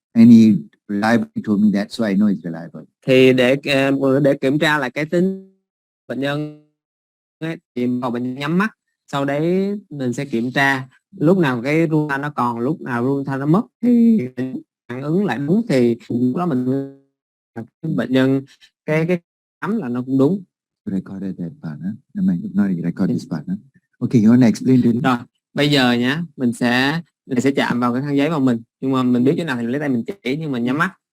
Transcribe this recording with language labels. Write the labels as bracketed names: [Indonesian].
[English] And he reliably told me that, so I know it's reliable. [Vietnamese] Thì để kiểm tra lại cái tính bệnh nhân ấy, thì bệnh nhân nhắm mắt, sau đấy mình sẽ kiểm tra lúc nào cái run thanh nó còn, lúc nào run thanh nó mất thì phản ứng lại đúng, thì lúc đó mình bệnh nhân cái khám là nó cũng đúng. [English] Recorded that part, huh? No, not record this part, huh? Okay, you want to explain to me? [Vietnamese] Rồi, bây giờ nhá, mình sẽ chạm vào cái khăn giấy vào mình, nhưng mà mình biết chỗ nào thì lấy tay mình chỉ, nhưng mà nhắm mắt.